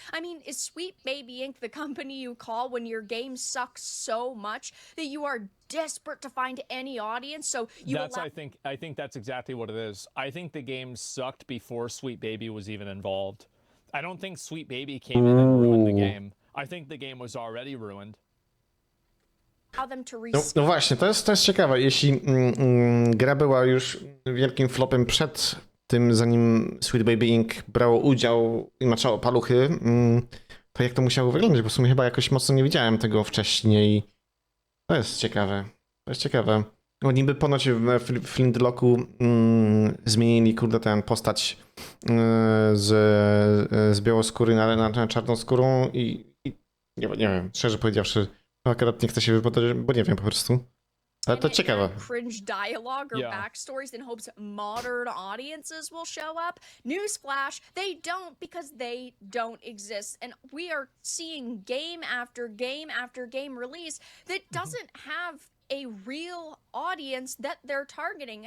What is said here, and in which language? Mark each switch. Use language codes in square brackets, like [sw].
[en] I mean, is Sweet Baby Inc. the company you call when your game sucks so much that you are desperate to find any audience? So you allow- I think that's exactly what it is. I think the game sucked before Sweet Baby was even involved. I don't think Sweet Baby came in and ruined the game. I think the game was already ruined. them to [pl] No, [en] reskin. [pl] no właśnie, to jest ciekawe. Jeśli gra była już wielkim flopem przed tym, zanim Sweet Baby Inc. brało udział i maczało paluchy, to jak to musiało wyglądać? Bo w sumie chyba jakoś mocno nie widziałem tego wcześniej. To jest ciekawe. To jest ciekawe. No niby ponoć w Flintlocku zmienili, kurde, tę postać z białoskóry na czarnoskórą i nie wiem, szczerze powiedziawszy, akurat nie chcę się wypowiadać, bo nie wiem po prostu. To ciekawe. [en] Cringe dialogue or backstories in hopes modern audiences will show up. Newsflash, they don't, because they don't exist. And we are seeing game after game after game release that doesn't have a real audience that they're targeting.